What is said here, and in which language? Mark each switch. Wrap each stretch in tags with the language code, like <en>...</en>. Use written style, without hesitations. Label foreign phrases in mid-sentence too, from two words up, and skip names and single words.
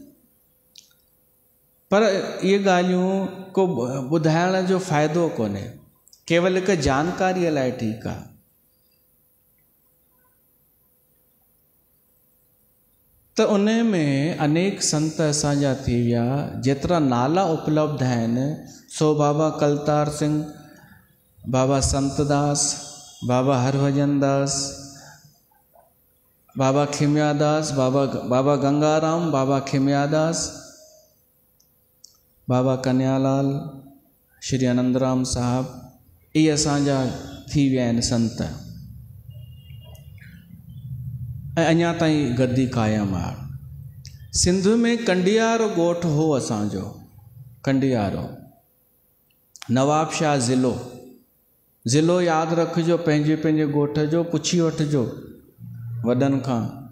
<sd>पर इहे ॻाल्हियूं को ॿुधाइण जो फ़ाइदो कोन्हे, केवल हिकु जानकारीअ लाइ ठीकु आहे। तो उन में अनेक संत असांजा थी विया, जेतिरा नाला उपलब्ध आहिनि सो बाबा कलतार सिंह, बाबा संतदास, बाबा हरभजन दास, बाबा खिमयादास, बाबा गंगाराम, बाबा खिमयादास, बाबा कन्यालाल, श्री आनंदराम साहब, ये असांजा थी विया आहिनि संत। ऐं अञा ताईं गद्दी क़ाइमु आहे। सिंध में कंडियारो ॻोठु हो असांजो, कंडियारो, नवाबशाह ज़िलो यादि रखिजो, पंहिंजे पंहिंजे ॻोठ जो पुछी वठिजो वॾनि खां।</sd>